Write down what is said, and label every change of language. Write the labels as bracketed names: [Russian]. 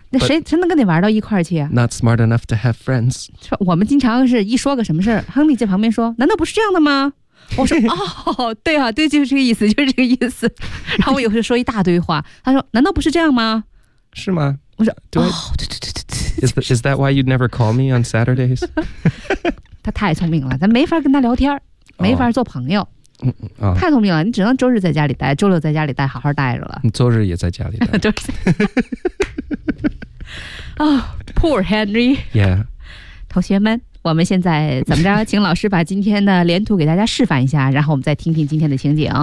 [Chinese] 那谁能跟你玩到一块儿去啊 [English] ？Not smart enough to have friends。 [Chinese] 我们经常是一说个什么事儿，亨利在旁边说：“难道不是这样的吗？” 我说：“哦，对啊，对，就是这个意思，就是这个意思。” 然后我有时候说一大堆话，他说：“难道不是这样吗？” 是吗？我说：“哦，对。 [English] ”Is that why you'd never call me on Saturdays？ [Chinese] 他太聪明了，咱没法跟他聊天，没法做朋友。嗯哦、太聪明了，你只能周日在家里待，周六在家里待，好好待着了。你周日也在家里待。周日。 [English] 啊 ，Poor Henry。 Yeah。 [Chinese] 同学们，我们现在怎么着？请老师把今天的连读给大家示范一下，然后我们再听听今天的情景。